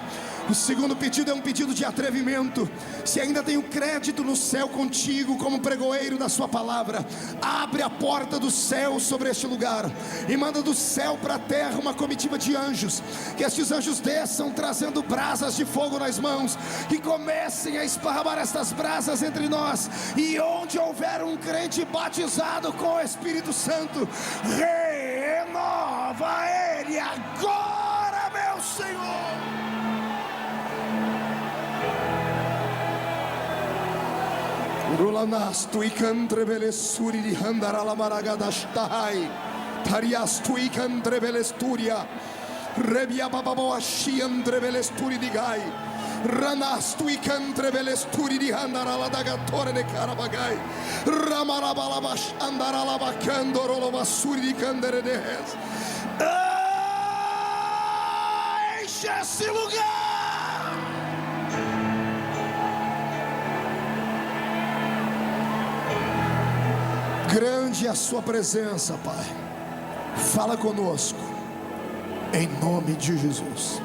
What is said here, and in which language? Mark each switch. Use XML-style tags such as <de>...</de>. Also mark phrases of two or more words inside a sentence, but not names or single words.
<pt>O segundo pedido é um pedido de atrevimento. Se ainda tenho crédito no céu contigo como pregoeiro da sua palavra, abre a porta do céu sobre este lugar e manda do céu para a terra uma comitiva de anjos, que estes anjos desçam trazendo brasas de fogo nas mãos, que comecem a esparramar estas brasas entre nós, e onde houver um crente batizado com o Espírito Santo, renova ele agora, meu Senhor. Rulanastu ikandrebele suri di handarala maragadastai tariastu ikandrebele sturia rebia bababo ashi andrebele sturi di gai ranastu ikandrebele sturi di handarala dagatore de karabagai ramarabalabash andarala bakando rolova suri di kandere de res. Enche esse lugar. Grande é a sua presença, Pai. Fala conosco, em nome de Jesus.</pt>